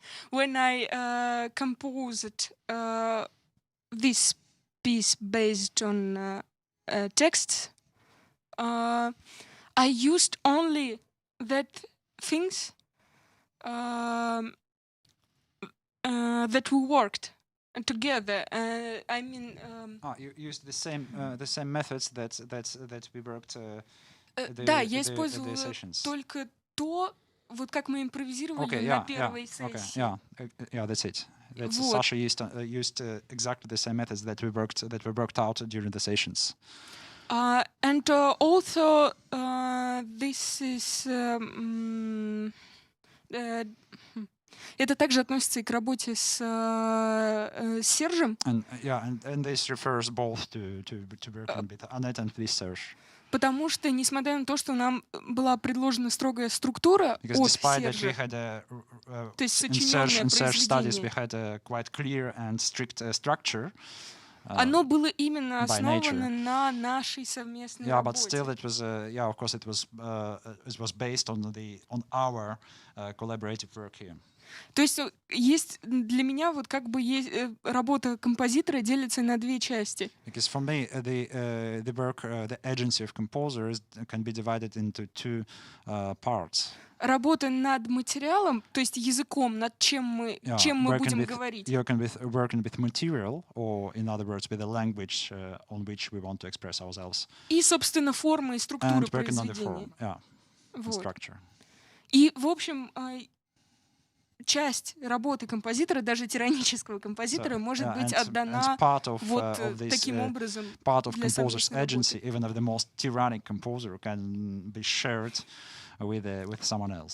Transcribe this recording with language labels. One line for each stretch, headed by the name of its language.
English: when I composed this piece based on text, I used only that things that we worked together. I mean, you used the same methods that we worked.
Russian: Да, я использовала только то, вот как мы импровизировали на первой сессии.
English: Yeah, that's it. Sasha used exactly the same methods that we worked out during the sessions. And also, this is
Russian: это также относится и к работе с Сержем.
English: And this refers both to working with Annette and with Serge.
Russian: Потому что, несмотря на то, что нам была предложена строгая структура от Сержа, то есть сочиненное произведение, оно было именно основано на нашей совместной работе.
English: But still it was, of course, it was based on our collaborative work here.
Russian: То есть для меня вот как бы работа композитора делится на две части.
English: Because for me, the work, the agency of composers can be divided into two parts.
Russian: Работа над материалом, то есть языком, над чем мы будем говорить.
English: You can be working with material, or in other words, with the language on which we want to express ourselves.
Russian: И, собственно, форма и структура произведения.
English: Structure.
Russian: И, в общем, часть работы композитора, даже тиранического композитора, может быть отдана вот таким образом.
English: Part of composer's agency, even of the most tyrannic composer, can be shared with someone else.